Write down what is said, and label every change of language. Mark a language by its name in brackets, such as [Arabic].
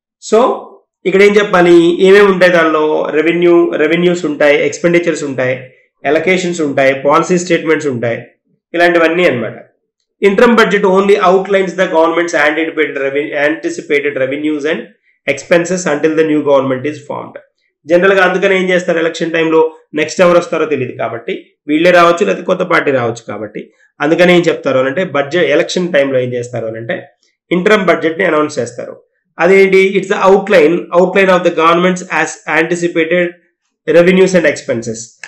[Telugu] So ఇక్కడ ఏం చెప్పాలి, ఏమేమి ఉంటాయి దానిలో, రెవెన్యూస్ ఉంటాయి, ఎక్స్పెండిచర్స్ ఉంటాయి, ఎలకేషన్స్ ఉంటాయి, పాలసీ స్టేట్మెంట్స్ ఉంటాయి, ఇలాంటివన్నీ అనమాట. [English] Interim budget only outlines the government's anticipated revenues and expenses until the new government is formed. [Telugu] జనరల్గా అందుకని ఏం చేస్తారు, ఎలక్షన్ టైంలో నెక్స్ట్ ఎవరు వస్తారో తెలియదు కాబట్టి వీళ్ళే రావచ్చు లేదా కొత్త పార్టీ రావచ్చు కాబట్టి అందుకని ఏం చెప్తారు అంటే బడ్జెట్ ఎలక్షన్ టైంలో ఏం చేస్తారు అంటే ఇంటర్మ్ బడ్జెట్ని అనౌన్స్ చేస్తారు. [English] అదేంటి, it's the outline of the government's as anticipated revenues and expenses.